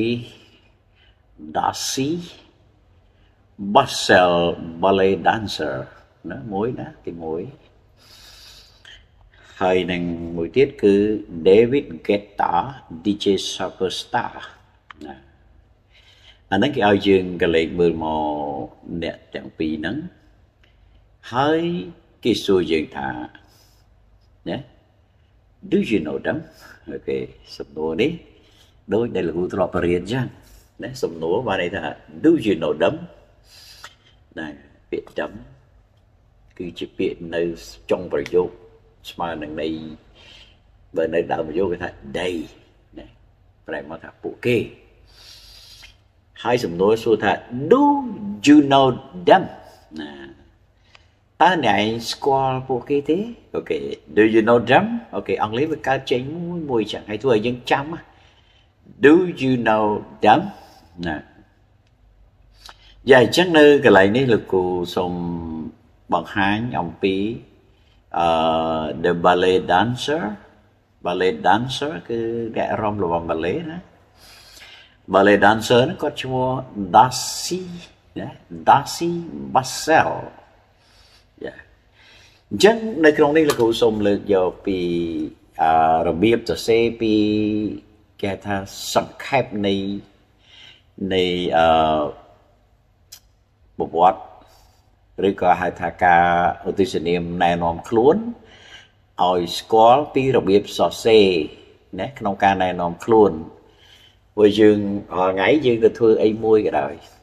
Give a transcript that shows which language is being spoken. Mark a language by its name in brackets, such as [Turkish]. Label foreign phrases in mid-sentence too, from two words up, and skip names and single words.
[Khmer] Darcy Bussell [English] Ballet Dancer [Khmer] ណាមួយណាទី1ហើយនឹងមួយទៀតគឺ David Guetta [English] DJ Superstar [Khmer] ណាអាហ្នឹងគេឲ្យយើងកលេចមើលមកអ្នកទាំងពីរហ្នឹងហើយគេសួរយើងថាណា Do [English] you know them [Khmer] អូខេសំណួរនេះដូចដែលលោកគ្រូធ្លាប់បរៀនចឹងណាសំណួរបានន័យថា [English] Do you know them [Khmer] ណាពាក្យ them គឺជាពា ក្យនៅចុងប្រយោគស្មើនឹងន័យបើនៅដើមប្រយោគគេថា they ណាប្រែមកថាពួកគេហើយសំណួរសួរថា [English] Do you know them [Khmer] ណាតើអ្នកឯងស្គាល់ពួកគេទេអូខេ [English] Do you know them [Khmer] អូខេអង់គ្លេសវាកើតចេញមួយចឹងហើយធ្វើឲ្យយើងចាំ [English] Do you know them [Khmer] ណា យ៉ាងអញ្ចឹងនៅកន្លែងនេះលោកគ្រូសូមបង្ហាញអំពី [English] the ballet dancer [Khmer] គឺអ្នករាំរបស់ ballet ណា [English] ballet dancer [Khmer] ហ្នឹងគាត់ឈ្មោះ Darcy ណា Darcy Bussell អញ្ចឹងនៅក្នុងនេះលោកគ្រូសូមលើកយកពីរបៀបសរសេរពីគេថាសង្ខេបនៃប្រវត្តិឬក៏ហៅថាការឧទ្ទិសនាមណែនាំខ្លួនឲ្យស្គាល់ពីរបៀបសរសេរណាក្នុងការណែនាំខ្លួនព្រោះយើងរាល់ថ្ងៃយើងទៅធ្វើអីមួយក៏ដោយ